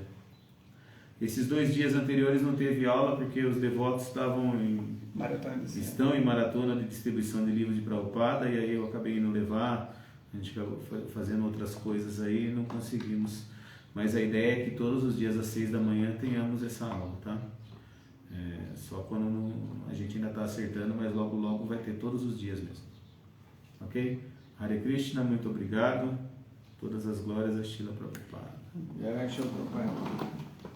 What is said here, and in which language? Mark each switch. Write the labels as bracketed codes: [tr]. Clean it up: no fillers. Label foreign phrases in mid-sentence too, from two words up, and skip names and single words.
[pt] Esses 2 dias anteriores não teve aula porque os devotos estão em maratona de distribuição de livros de Prabhupada, e aí eu acabei indo levar, a gente acabou fazendo outras coisas aí e não conseguimos. Mas a ideia é que todos os dias às 6 da manhã tenhamos essa aula, tá? Só quando a gente ainda está acertando, mas logo logo vai ter todos os dias mesmo. Ok? Hare Krishna, muito obrigado. Todas as glórias a Srila Prabhupada. [sa] Jai Shri Prabhupada.